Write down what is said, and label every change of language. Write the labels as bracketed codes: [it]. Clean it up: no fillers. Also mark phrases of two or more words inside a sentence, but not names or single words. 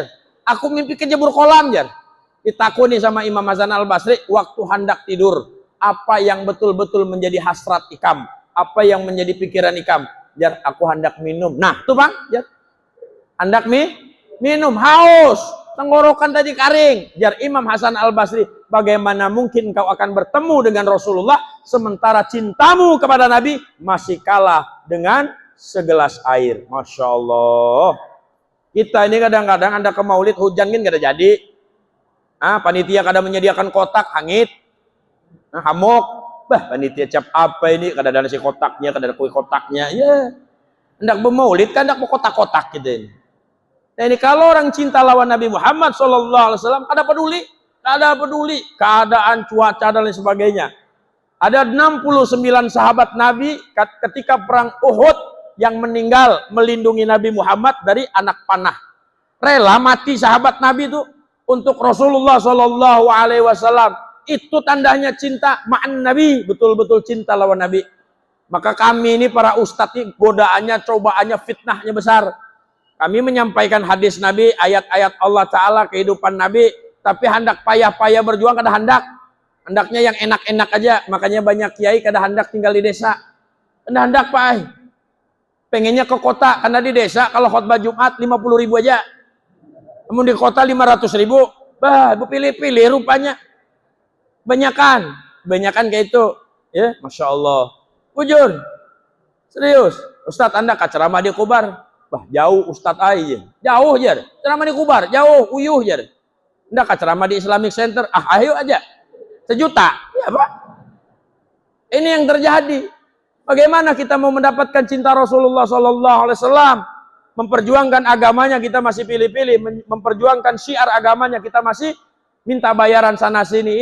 [bjn] Aku mimpi kejebur kolam jar. Ditakuni sama Imam Hasan Al-Basri waktu hendak tidur. [id] Apa yang betul-betul menjadi hasrat ikam? Apa yang menjadi pikiran ikam? [bjn] Jar, aku hendak minum. Nah, tuh bang, jar. Hendak minum, haus. [id] Tenggorokan tadi kering. [bjn] Jar Imam Hasan Al-Basri, [id] bagaimana mungkin kau akan bertemu dengan Rasulullah sementara cintamu kepada Nabi masih kalah dengan segelas air. [ar] Masya Allah. [id] Kita ini kadang-kadang anda ke maulid hujan kan kada jadi. Panitia kada menyediakan kotak hangit. Hamok. Bah, panitia cap apa ini? [bjn] Kada ada nasi kotaknya, kada ada kue kotaknya. [id] Ya. Hendak bermaulid kan hendak berkotak-kotak gitu ini. Nah ini kalau orang cinta lawan Nabi Muhammad SAW, kada peduli keadaan cuaca dan lain sebagainya. Ada 69 sahabat Nabi ketika perang Uhud yang meninggal melindungi Nabi Muhammad dari anak panah. Rela mati sahabat Nabi itu untuk Rasulullah SAW. Itu tandanya cinta ma'an Nabi, betul-betul cinta lawan Nabi. Maka kami ini para ustadz ini godaannya, cobaannya, fitnahnya besar. Kami menyampaikan hadis Nabi, ayat-ayat Allah Ta'ala, kehidupan Nabi, tapi hendak payah-payah berjuang kada hendak. Hendaknya yang enak-enak aja, makanya banyak kiai kada hendak tinggal di desa. [bjn] Kada hendak Pak. [id] Pengennya ke kota, karena di desa kalau khutbah Jumat 50.000 aja. Namun di kota 500.000, bah, pilih-pilih rupanya. Banyakan kayak itu, ya, [ar] Masya Allah. [bjn] Bujur, serius, Ustadz Anda ceramah di Kubar, bah jauh Ustadz aja, jauh jar, ceramah di Kubar, jauh, uyuh jar. [id] Anda ceramah di Islamic Center, ayo aja, 1 juta, ya Pak. Ini yang terjadi. Bagaimana kita mau mendapatkan cinta Rasulullah SAW, memperjuangkan agamanya kita masih pilih-pilih, memperjuangkan syiar agamanya kita masih minta bayaran sana sini.